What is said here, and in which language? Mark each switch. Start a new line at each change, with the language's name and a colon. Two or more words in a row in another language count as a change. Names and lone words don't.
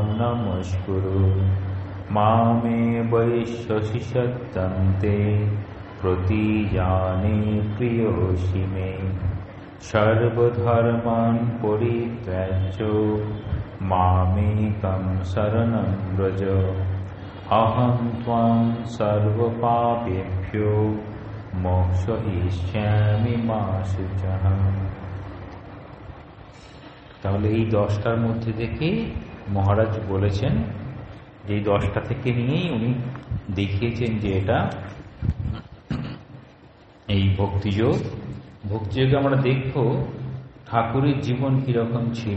Sanskrit: नमस्कुरु मामे वैश्यसि सत्तन्ते प्रतिजाने प्रियोऽसि मे सर्वधर्मान् परित्यज्य मामेकं शरणं व्रज अहं त्वां सर्वपापेभ्यो मोक्षयिष्यामि मा शुचः।
Bangla: তাহলে এই 10টার মধ্যে থেকে মহারাজ বলেছেন যে এই 10টা থেকে নিয়েই উনি দেখিয়েছেন যে এটা এই ভক্তিযোগ। ভক্তিযোগে আমরা দেখব ঠাকুরের জীবন কিরকম ছিল।